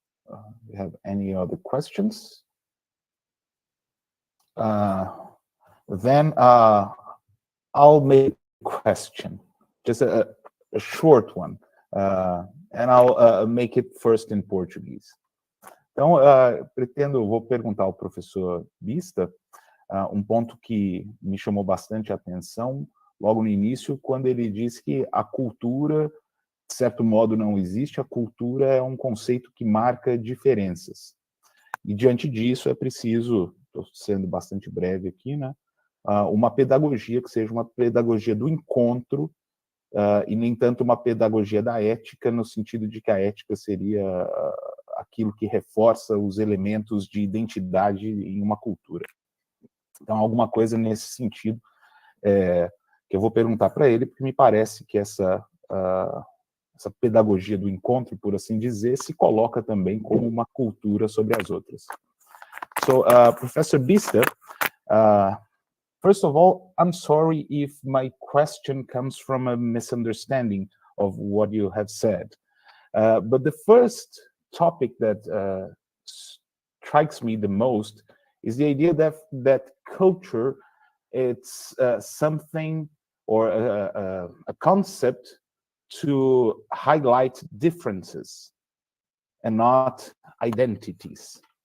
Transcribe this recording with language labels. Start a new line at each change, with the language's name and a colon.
English: Do you have any other questions? Then I'll make a question, just a short one, and I'll make it first in Portuguese.
Portuguese: Então, vou perguntar ao professor Biesta um ponto que me chamou bastante a atenção logo no início, quando ele diz que a cultura, de certo modo, não existe. A cultura é um conceito que marca diferenças. E, diante disso, é preciso, estou sendo bastante breve aqui, né, uma pedagogia que seja uma pedagogia do encontro, e nem tanto uma pedagogia da ética, no sentido de que a ética seria aquilo que reforça os elementos de identidade em uma cultura. Então, alguma coisa nesse sentido que eu vou perguntar para ele, porque me parece que essa pedagogia do encontro, por assim dizer, se coloca também como uma cultura sobre as outras.
English: So, Professor Biesta, first of all, I'm sorry if my question comes from a misunderstanding of what you have said. But the first topic that strikes me the most is the idea that culture, it's something or a concept to highlight differences and not identities.